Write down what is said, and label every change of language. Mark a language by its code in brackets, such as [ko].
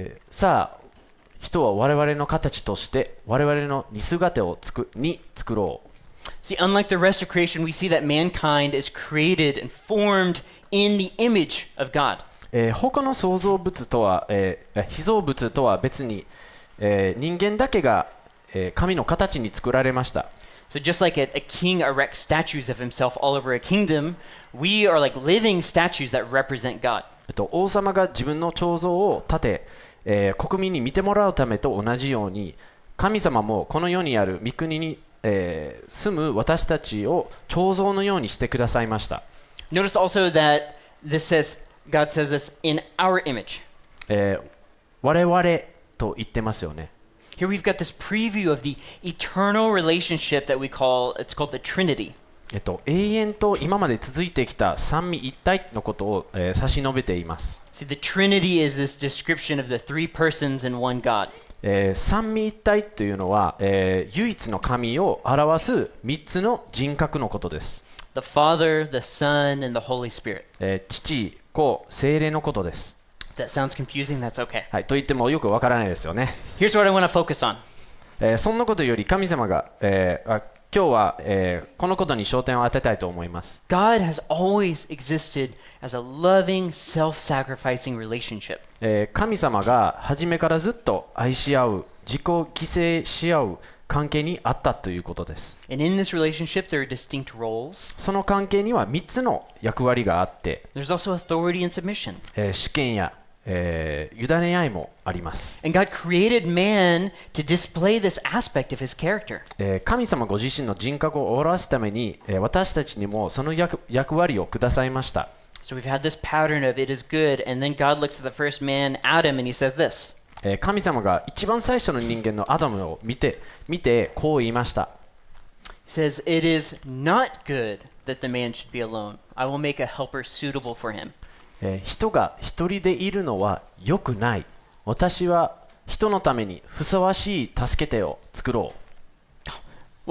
[ja] さあ、人は我々の形として我々の似姿を作ろう。 [en] See, unlike the rest of creation, we see that mankind is created and formed in the image of God. [ja] 他の創造物とは、被造物とは別に、人間だけが、神の形に作られました。 [en] So just like a king erects statues of himself all over a kingdom, we are like living statues that represent God. [ja] 王様が自分の彫像を立て、国民に見てもらうためと同じように、神様もこの世にある御国に、住む私たちを彫像のようにしてくださいました。 [en] Notice also that God says this in our image. [ja] 我々と言ってますよね。 [en] Here we've got this preview of the eternal relationship that it's called the Trinity. [ja] 永遠と今まで続いてきた三位一体のことを、差し伸べています。 [en] See, the Trinity is this description of the three persons in one God. [ja] 三位一体というのは、唯一の神を表す三つの人格のことです。 [en] The Father, the Son, and the Holy Spirit. [ja] 父、子、聖霊のことです。 [en] That sounds confusing, that's okay. [ja] はい、と言ってもよくわからないですよね。 [en] Here's what I want to focus on. [ja] そんなことより神様が、今日は、このことに焦点を当てたいと思います。 [en] God has always existed as a loving, self-sacrificing relationship. [ja] 神様が初めからずっと愛し合う、自己犠牲し合う関係にあったということです。 [en] And in this relationship, there are distinct roles. [ja] その関係には3つの役割があって、 [en] There's also authority and submission. [ja] 主権や、委ね合いもあります。 [en] And God created man to display this aspect of his character. [ja] 神様ご自身の人格を表すために、私たちにもその役割をくださいました。 [en] So we've had this pattern of it is good, and then God looks at the first man, Adam, and he says this. [ja] 神様が一番最初の人間のアダムを見てこう言いました。 [en] He says, It is not good that the man should be alone. I will make a helper suitable for him. [ja] 人が一人でいるのは良くない。私は人のためにふさわしい助け手を作ろう。